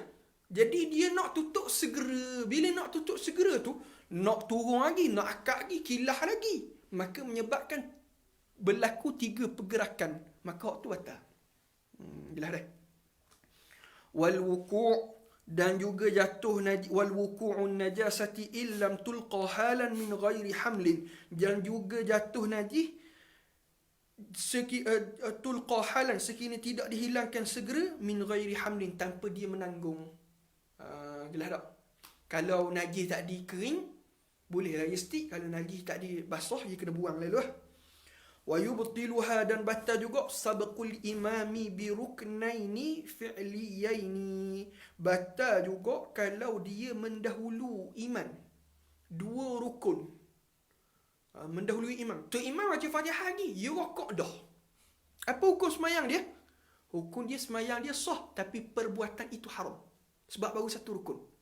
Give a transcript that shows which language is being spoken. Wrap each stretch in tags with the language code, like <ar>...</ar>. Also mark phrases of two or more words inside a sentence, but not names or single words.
<ms>Jadi dia nak tutup segera. Bila nak tutup segera tu, nak turun lagi, nak akak lagi, kilah lagi. Maka menyebabkan berlaku 3 pergerakan. Maka waktu batal. Jelas dah.</ms> <ar>Wal wuku',</ar> <ms>Dan juga jatuh</ms> <ar>wal wuqu'un najasati illam tulqa halan min ghairi hamlin.</ar> <ms>Dan juga jatuh najis</ms> <ar>tulqa halan</ar> <ms>sekiranya tidak dihilangkan segera</ms> <ar>min ghairi hamlin</ar> <ms>tanpa dia menanggung. Jelas tak? Kalau najis tak dikering bolehlah ia stick. Kalau najis tak dibasuh dia kena buang lalu lah.</ms> <ar>Wa yubtiluha,</ar> <ms>dan batal juga</ms> <ar>sabqul imami bi ruknaini fi'liyaini.</ar> <ms>Batal juga kalau dia mendahulu imam dua rukun. Mendahului imam. Tu imam baca Fatihah lagi, dia rokok dah. Apa hukum semayang dia? Hukum dia semayang dia sah, tapi perbuatan itu haram. Sebab baru satu rukun.</ms>